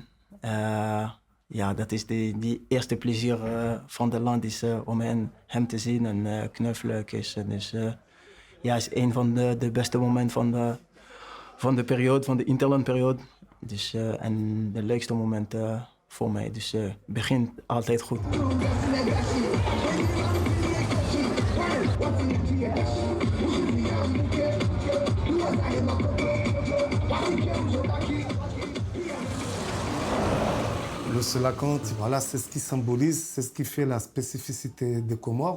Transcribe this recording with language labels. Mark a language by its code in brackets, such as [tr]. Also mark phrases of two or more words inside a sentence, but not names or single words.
[nl] Ja, dat is die eerste plezier van het land is om hem te zien en knuffelen, kussen. Dus ja, is een van de beste momenten van de periode, van de interlandperiode. Dus, en de leukste momenten voor mij. Dus het begint altijd goed. [fr] Le Selakant, voilà, c'est ce qui symbolise, c'est ce qui fait la spécificité des Comores.